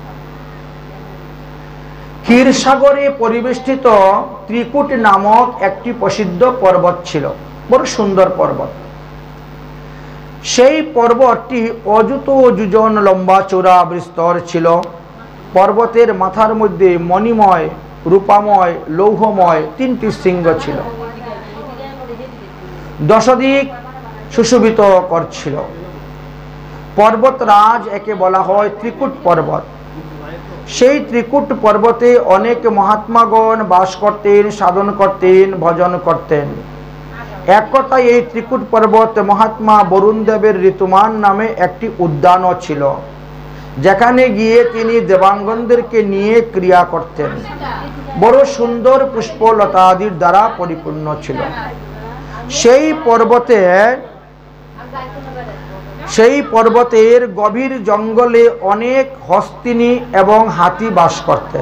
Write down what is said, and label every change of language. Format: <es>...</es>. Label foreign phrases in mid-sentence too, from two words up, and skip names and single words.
<bn>ক্ষীরসাগরে পরিবেষ্টিত ত্রিকুট নামক একটি প্রসিদ্ধ পর্বত ছিল, বড় সুন্দর পর্বত। সেই পর্বতটি অযুত যোজন লম্বা চৌড়া বিস্তর ছিল। পর্বতের মাথার মধ্য মণিময় রূপাময় লৌহময় 3টি সিংহ ছিল, 10 দিক সুশোভিত করছিল। পর্বতরাজ একে বলা হয় ত্রিকুট পর্বত। সেই ত্রিকুট পর্বতে অনেক মহাত্মাগণ বাস করতেন, সাধন করতেন, ভজন করতেন। এক কথায় এই ত্রিকুট পর্বত মহাত্মা বরুণ দেবের ঋতুমান নামে একটি উদ্যান ছিল, যেখানে গিয়ে তিনি দেবাঙ্গনদেরকে নিয়ে ক্রিয়া করতেন। বড় সুন্দর পুষ্পলতা আদির দ্বারা পরিপূর্ণ ছিল। সেই পর্বতের গভীর জঙ্গলে অনেক হস্তিনী এবং হাতি বাস করতেন।</bn>